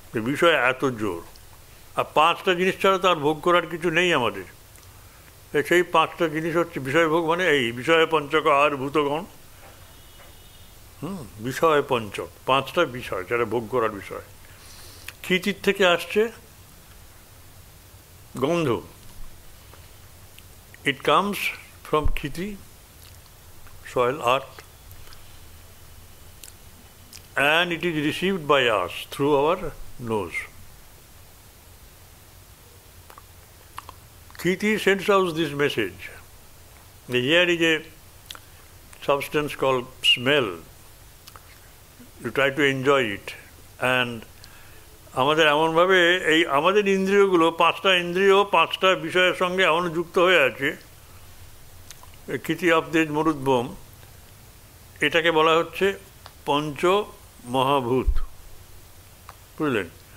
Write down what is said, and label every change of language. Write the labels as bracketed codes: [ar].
[bn] বিষয় এত জোর, আর 5টা জিনিস ছাড়া তো আর ভোগ করার কিছু নেই আমাদের। সেই 5টা জিনিস হচ্ছে বিষয় ভোগ, মানে এই বিষয় পঞ্চক আর ভূতগণ, বিষয় পঞ্চক, পাঁচটা বিষয় যারা ভোগ করার বিষয়। ক্ষিতির থেকে আসছে গন্ধ, [en] It comes from ক্ষিতি, soil, earth, and it is received by us through our nose. Kriti sends out this message. Here is a substance called smell. You try to enjoy it. And [bn] আমাদের এমনভাবে এই আমাদের ইন্দ্রিয়গুলো, পাঁচটা ইন্দ্রিয় পাঁচটা বিষয়ের সঙ্গে এমন যুক্ত হয়ে আছে। ক্ষিতি অফ তেজ মরুদ্ভম, এটাকে বলা হচ্ছে পঞ্চ মহাভূত, বুঝলেন?